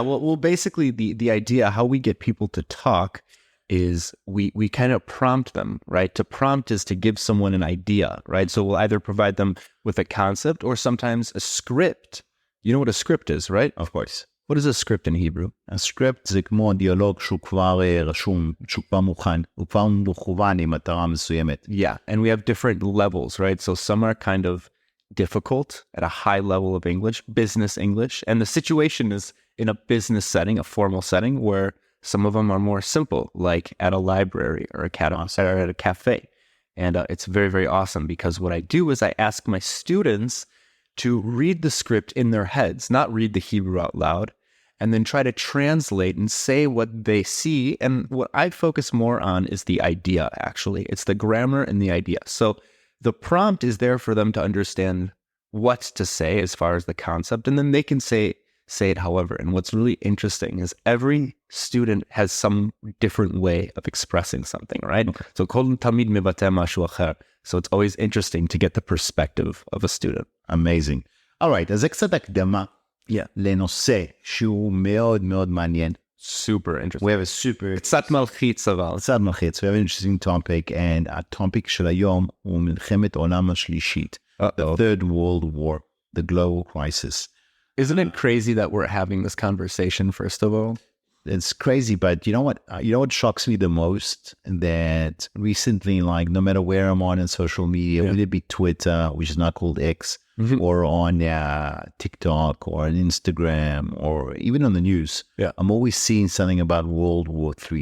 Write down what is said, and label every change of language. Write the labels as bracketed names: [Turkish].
[English] Well, basically, the idea how we get people to talk is we kind of prompt them, right? To prompt is to give someone an idea, right? So we'll either provide them with a concept or sometimes a script. You know what a script is, right? Of course. What is a script in Hebrew? A script [Hebrew] זה כמו דיאלוג שהוא כבר רשום, שהוא כבר מוכן, הוא כבר מכוון עם מטרה מסוימת. [English] Yeah, and we have different levels, right? So some are kind of difficult at a high level of English, business English. And the situation is in a business setting, a formal setting, where some of them are more simple, like at a library or at a cafe. And it's very, very awesome because what I do is I ask my students to read the script in their heads, not read the Hebrew out loud, and then try to translate and say what they see. And what I focus more on is the idea, actually. It's the grammar and the idea. So the prompt is there for them to understand what to say as far as the concept, and then they can say it however. And what's really interesting is every student has some different way of expressing something, right? Okay. So [Hebrew] תמיד מבטא משהו אחר. [English] So it's always interesting to get the perspective of a student. Amazing. All right, [Hebrew] אז זה קצת הקדמה לנושא שהוא מאוד מאוד מעניין. [English] Super interesting. We have a super... [Hebrew] קצת מלחיץ אבל. קצת מלחיץ. [English] We have an interesting topic, and [Hebrew] הטופיק של היום הוא מלחמת עולם השלישית. [English] The Third World War, the global crisis. Isn't it crazy that we're having this conversation, first of all? It's crazy, but you know what? what shocks me the most? That recently, like, no matter where I'm on in social media, whether it be Twitter, which is now called X, or on TikTok, or on Instagram, or even on the news, I'm always seeing something about World War III.